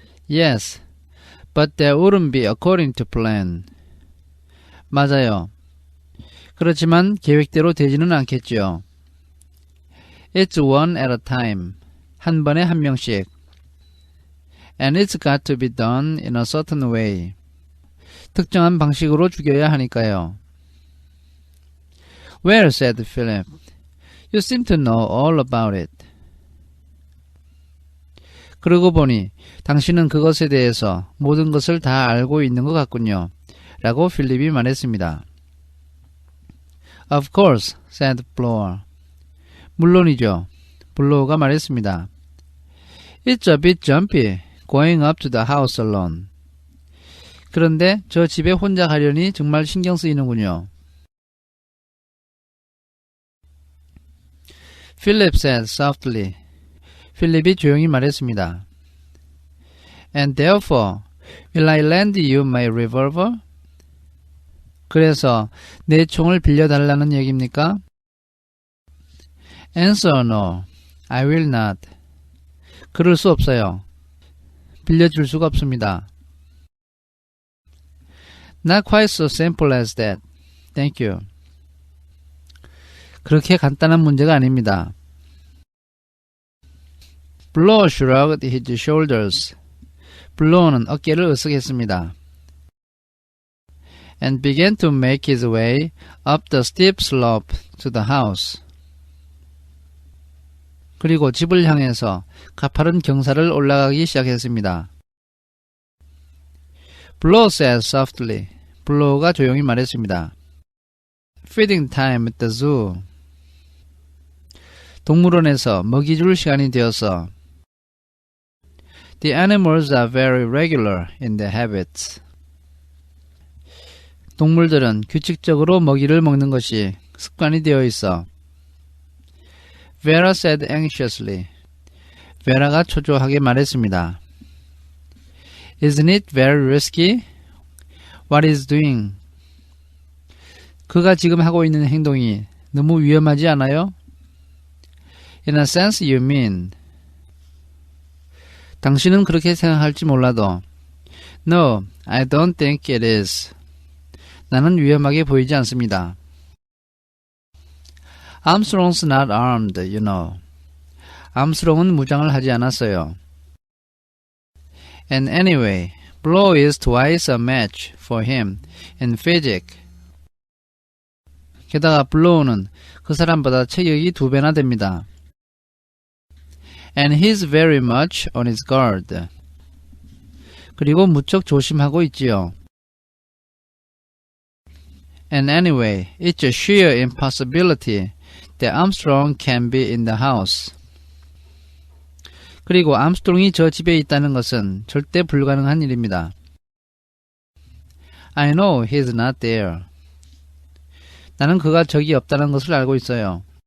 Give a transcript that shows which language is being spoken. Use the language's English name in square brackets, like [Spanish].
[English] Yes, but that wouldn't be according to plan. [Korean] 맞아요. 그렇지만 계획대로 되지는 않겠죠. [English] It's one at a time. [Korean] 한 번에 한 명씩. [English] And it's got to be done in a certain way. [Korean] 특정한 방식으로 죽여야 하니까요. [English] Well, said Philip. You seem to know all about it. [Korean] 그러고 보니 당신은 그것에 대해서 모든 것을 다 알고 있는 것 같군요. 라고 필립이 말했습니다. [English] Of course, said Blower. [Korean] 물론이죠. 블로우가 말했습니다. [English] It's a bit jumpy, going up to the house alone. [Korean] 그런데 저 집에 혼자 가려니 정말 신경 쓰이는군요. [English] Philip said softly. [Korean] 필립이 조용히 말했습니다. [English] And therefore, will I lend you my revolver? [Korean] 그래서 내 총을 빌려달라는 얘기입니까? [English] Answer no. I will not. [Korean] 그럴 수 없어요. 빌려줄 수가 없습니다. [English] Not quite so simple as that. Thank you. [Korean] 그렇게 간단한 문제가 아닙니다. [English] Blower shrugged his shoulders. [Korean] 블로어는 어깨를 으쓱했습니다. [English] And began to make his way up the steep slope to the house. [Korean] 그리고 집을 향해서 가파른 경사를 올라가기 시작했습니다. [English] Blower said softly. [Korean] 블로어가 조용히 말했습니다. [English] Feeding time at the zoo. [Korean] 동물원에서 먹이 줄 시간이 되어서 [English] The animals are very regular in their habits. [Korean] 동물들은 규칙적으로 먹이를 먹는 것이 습관이 되어 있어. [English] Vera said anxiously. [Korean] 베라가 초조하게 말했습니다. [English] Isn't it very risky? What is doing? [Korean] 그가 지금 하고 있는 행동이 너무 위험하지 않아요? [English] In a sense you mean. [Korean] 당신은 그렇게 생각할지 몰라도 [English] No, I don't think it is. [Korean] 나는 위험하게 보이지 않습니다. [English] Armstrong's not armed, you know. [Korean] 암스트롱은 무장을 하지 않았어요. [English] And anyway, Blow is twice a match for him in physics. [Korean] 게다가 블로우는 그 사람보다 체격이 2배나 됩니다. [English] And he's very much on his guard. [Korean] 그리고 무척 조심하고 있지요. [English] And anyway, it's a sheer impossibility that Armstrong can be in the house. [Korean] 그리고 암스트롱이 저 집에 있다는 것은 절대 불가능한 일입니다. [English] I know he's not there. [Korean] 나는 그가 저기 없다는 것을 알고 있어요.